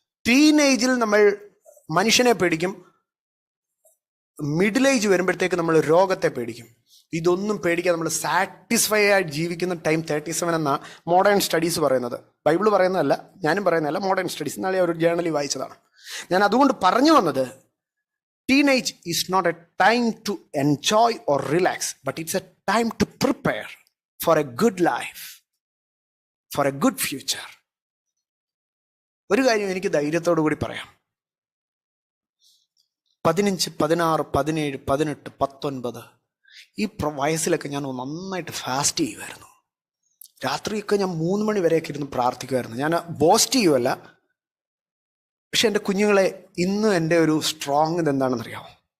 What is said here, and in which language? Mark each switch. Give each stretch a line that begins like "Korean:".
Malayalam: ടീനേജിൽ നമ്മൾ മനുഷ്യനെ പേടിക്കും, മിഡിൽ ഏജ് വരുമ്പോഴത്തേക്ക് നമ്മൾ രോഗത്തെ പേടിക്കും. ഇതൊന്നും പേടിക്കാൻ നമ്മൾ സാറ്റിസ്ഫൈ ആയിട്ട് ജീവിക്കുന്ന ടൈം 37 എന്നാ മോഡേൺ സ്റ്റഡീസ് പറയുന്നത്. ബൈബിൾ പറയുന്നതല്ല, ഞാനും പറയുന്നതല്ല, മോഡേൺ സ്റ്റഡീസ്. ഇന്നാളെ ഒരു ജേർണലിൽ വായിച്ചതാണ്. ഞാൻ അതുകൊണ്ട് പറഞ്ഞു വന്നത്,
English: teenage is not a time to enjoy or relax, but it's a time to prepare for a good life, for a good future.
Malayalam: ഒരു കാര്യം എനിക്ക് ധൈര്യത്തോടു കൂടി പറയാം. 15, 16, 17, 18, 19 ഈ വയസ്സിലൊക്കെ ഞാൻ നന്നായിട്ട് ഫാസ്റ്റ് ചെയ്യുമായിരുന്നു. രാത്രിയൊക്കെ ഞാൻ 3 മണി വരെയൊക്കെ ഇരുന്ന് പ്രാർത്ഥിക്കുമായിരുന്നു. ഞാൻ ബോസ്റ്റ് ചെയ്യുമല്ല, പക്ഷെ എൻ്റെ കുഞ്ഞുങ്ങളെ, ഇന്ന് എൻ്റെ ഒരു സ്ട്രോങ് ഇതെന്താണെന്നറിയാമോ?